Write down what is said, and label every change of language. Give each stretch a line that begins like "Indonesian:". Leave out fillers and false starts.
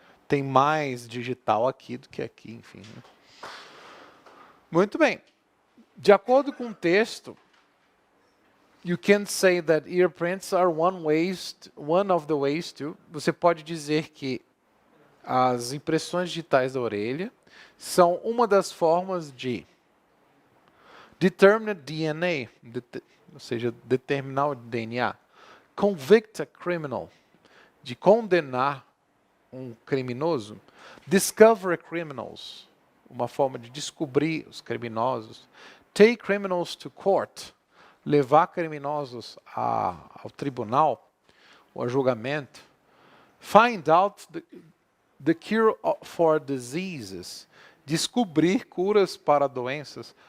Portuguese: Tem mais digital aqui do que aqui, enfim. Né? Muito bem. De acordo com o texto,
English: you can say that earprints are one of the ways to.
Portuguese: Você pode dizer que as impressões digitais da orelha são uma das formas de
English: determine DNA,
Portuguese: ou seja, determinar o DNA,
English: convict a criminal,
Portuguese: de condenar um criminoso,
English: discover criminals,
Portuguese: uma forma de descobrir os criminosos,
English: take criminals to court,
Portuguese: levar criminosos ao tribunal ou a julgamento,
English: find out the cure for diseases,
Portuguese: descobrir curas para doenças.